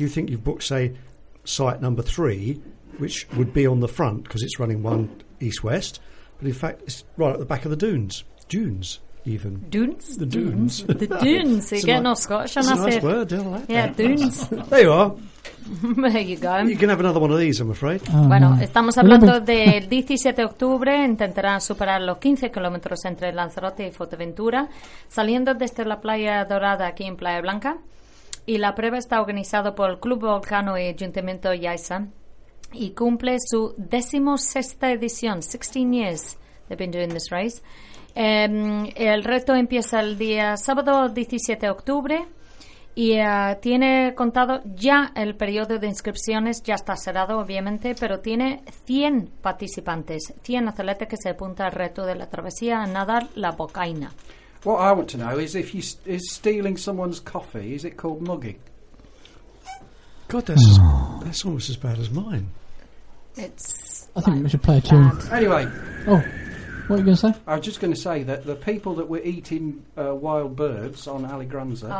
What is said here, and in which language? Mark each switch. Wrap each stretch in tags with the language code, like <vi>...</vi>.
<en>You think you've booked, say, site number 3, which would be on the front because it's running one east-west. But in fact, it's right at the back of the dunes. Dunes. Even dunes, the dunes, the dunes. You're getting all Scottish, and that's a nice say, word, don't I like yeah, that. Dunes. There you are. There you go. You can have another one of these, I'm afraid.</en> <es>Oh, bueno, no. Estamos hablando del 17 de octubre. Intentarán superar los 15 kilómetros entre Lanzarote y Fuerteventura, saliendo desde la Playa Dorada aquí en Playa Blanca. Y la prueba está organizada por el Club Volcano y Ayuntamiento Yaisa y cumple su 16ª edición.</es> <en>16 years they've been doing this race.</en> <es>El reto empieza el día sábado 17 de octubre y tiene contado ya el periodo de inscripciones, ya está cerrado obviamente, pero tiene 100 participantes, 100 atletas que se apuntan al reto de la travesía a nadar la Bocaina.</es> <en>What I want to know is if you is stealing someone's coffee, is it called mugging? God, that's almost as bad as mine. It's I think we should play a tune. Anyway. Oh. What are you going to say? I was just going to say that the people that were eating wild birds on Alegranza,</en>